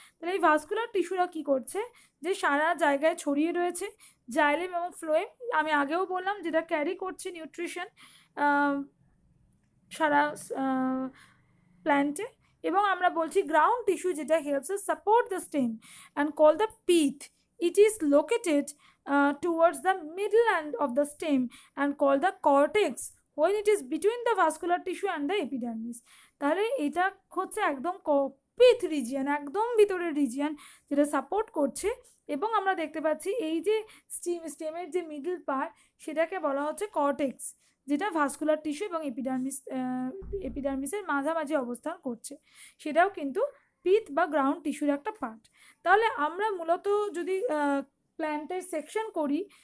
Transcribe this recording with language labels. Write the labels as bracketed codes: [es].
[bn] তাহলে এই ভাস্কুলার টিস্যুরা কি করছে, যে সারা জায়গায় ছড়িয়ে রয়েছে জাইলেম এবং ফ্লোয়েম, আমি আগেও বললাম, যেটা ক্যারি করছে নিউট্রিশন সারা প্ল্যান্টে। এবং আমরা বলছি [en] Ground tissue, যেটা helps us support the stem and call the pith. It is located towards the middle end of the stem and called the cortex when it is between the vascular tissue and the epidermis. [bn] তাহলে এটা হচ্ছে একদম পিথ region, একদম ভিতরের region, যেটা support করছে। এবং আমরা দেখতে পাচ্ছি এই যে স্টেমের যে মিডল পার্ট, সেটাকে বলা হচ্ছে কর্টেক্স, যেটা ভাস্কুলার টিস্যু এবং এপিডার্মিসের মাঝামাঝি অবস্থান করছে, সেটাও কিন্তু পিথ বা গ্রাউন্ড টিস্যুর একটা পার্ট। তাহলে আমরা মূলত যদি প্ল্যান্টের সেকশন করি,